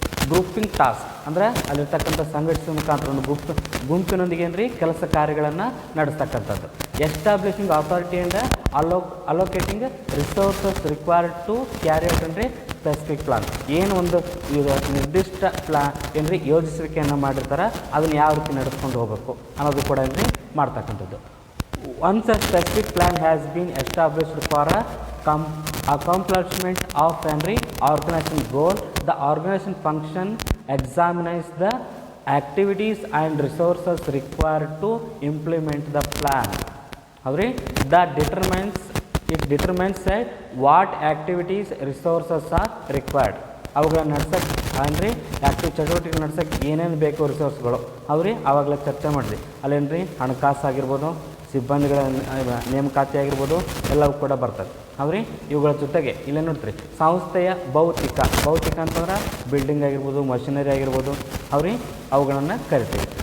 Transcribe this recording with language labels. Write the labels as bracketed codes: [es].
[kn] Grouping task ಅಂದರೆ ಅಲ್ಲಿರ್ತಕ್ಕಂಥ ಸಂಘಟಿಸುವ ಮುಖಾಂತರ ಒಂದು ಗುಂಪಿನೊಂದಿಗೆ ಏನ್ರಿ ಕೆಲಸ ಕಾರ್ಯಗಳನ್ನು ನಡೆಸ್ತಕ್ಕಂಥದ್ದು. [en] establishing authority and allocating resources required to carry out [kn] ಅಂದರೆ [en] Specific plan. [kn] ಏನು ಒಂದು ನಿರ್ದಿಷ್ಟ ಏನ್ರಿ ಯೋಜಿಸುವಿಕೆಯನ್ನು ಮಾಡಿರ್ತಾರೆ ಅದನ್ನು ಯಾವ ರೀತಿ ನಡೆಸ್ಕೊಂಡು ಹೋಗಬೇಕು ಅನ್ನೋದು ಕೂಡ ಏನ್ರಿ ಮಾಡ್ತಕ್ಕಂಥದ್ದು. [en] Once a specific plan has been established for accomplishment of an organization goal, the organization function examines the activities and resources required to implement the plan. That determines what activities resources are required. [kn] ಅವುಗಳನ್ನು ನಡ್ಸೋಕ್ಕೆ ಅಂದರೆ active ಚಟುವಟಿಕೆ ನಡ್ಸೋಕ್ಕೆ ಏನೇನು ಬೇಕು ರಿಸೋರ್ಸ್ಗಳು ಆವಾಗಲೇ ಚರ್ಚೆ ಮಾಡಿದ್ವಿ. ಅಲ್ಲೇನು ಹಣಕಾಸು ಆಗಿರ್ಬೋದು, ಸಿಬ್ಬಂದಿಗಳ ನೇಮಕಾತಿ ಆಗಿರ್ಬೋದು, ಎಲ್ಲವೂ ಕೂಡ ಬರ್ತದೆ. ಇವುಗಳ ಜೊತೆಗೆ ಇಲ್ಲೇ ನೋಡ್ತೀರಿ ಸಂಸ್ಥೆಯ ಭೌತಿಕ ಅಂತಂದ್ರೆ ಬಿಲ್ಡಿಂಗ್ ಆಗಿರ್ಬೋದು, ಮಷಿನರಿ ಆಗಿರ್ಬೋದು, ಅವುಗಳನ್ನು ಕರಿತೀವಿ.